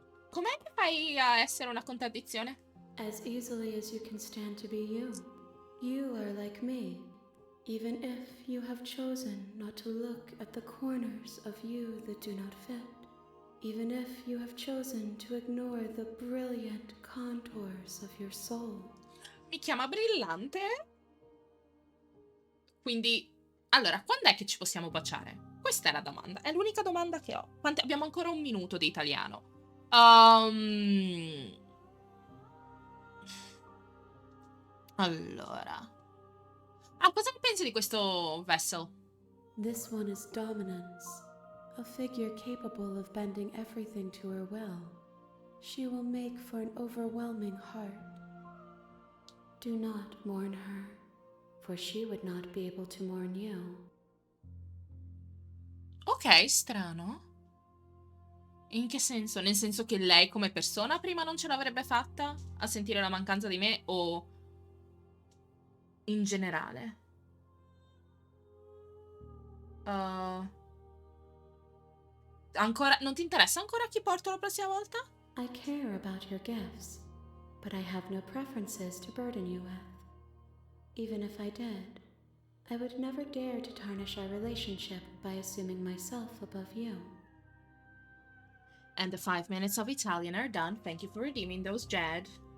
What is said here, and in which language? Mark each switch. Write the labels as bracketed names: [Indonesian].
[Italian] Com'è che fai a essere una contraddizione? [English] As easily as you can stand to be you. You are like me, even if you have chosen not to look at the corners of you that do not fit. Even if you have chosen to ignore the brilliant contours of your soul. [Italian] Mi chiama brillante? Quindi, allora, quando è che ci possiamo baciare? Questa è la domanda, è l'unica domanda che ho. Abbiamo ancora un minuto di italiano. Allora. Cosa ne pensi di questo Vessel? [English] This one is dominance. A figure capable of bending everything to her will. She will make for an overwhelming heart. Do not mourn her, for she would not be able to mourn you. [Italian] Ok, strano. In che senso? Nel senso che lei come persona prima non ce l'avrebbe fatta a sentire la mancanza di me, o in generale? Ancora non ti interessa ancora chi porto la prossima volta? [English] I care about your gifts, but I have no preferences to burden you with. Even if I did, I would never dare to tarnish our relationship by assuming myself above you. And the 5 minutes of Italian are done. Thank you for redeeming those, Jed.